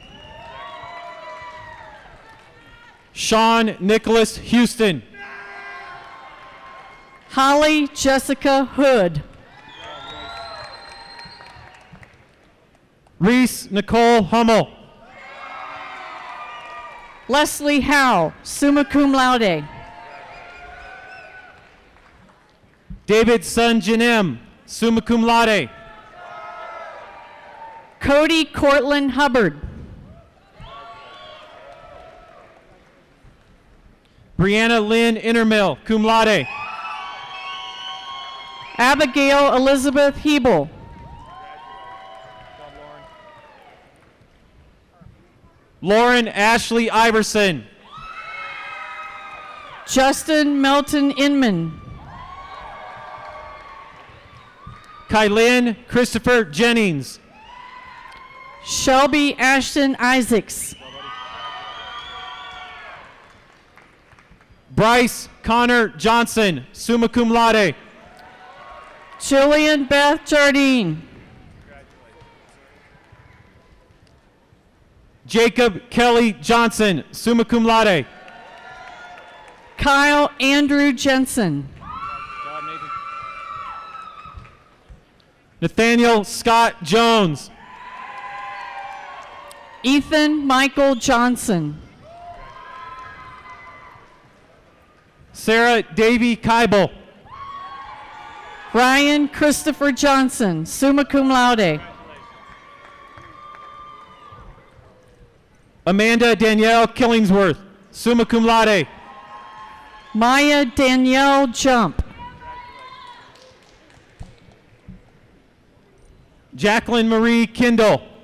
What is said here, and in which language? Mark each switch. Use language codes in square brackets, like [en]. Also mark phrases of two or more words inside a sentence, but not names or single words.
[en] Sean Nicholas Houston. Holly Jessica Hood. Reese Nicole Hummel. Leslie Howe, [la] summa cum laude. [en] David Sun Janem, [la] summa cum laude. [en] Cody Cortland Hubbard. Brianna Lynn Intermill, [la] cum laude. [en] Abigail Elizabeth Hebel. Lauren Ashley Iverson. Justin Melton Inman. Kylan Christopher Jennings. Shelby Ashton Isaacs. Bryce Connor Johnson, [la] summa cum laude. [en] Jillian Beth Jardine. Jacob Kelly Johnson, [la] summa cum laude. [en] Kyle Andrew Jensen. Nathaniel Scott Jones. Ethan Michael Johnson. Sarah Davy Keibel. Ryan Christopher Johnson, [la] summa cum laude. [en] Amanda Danielle Killingsworth, [la] summa cum laude. [en] Maya Danielle Jump. Jacqueline Marie Kindle.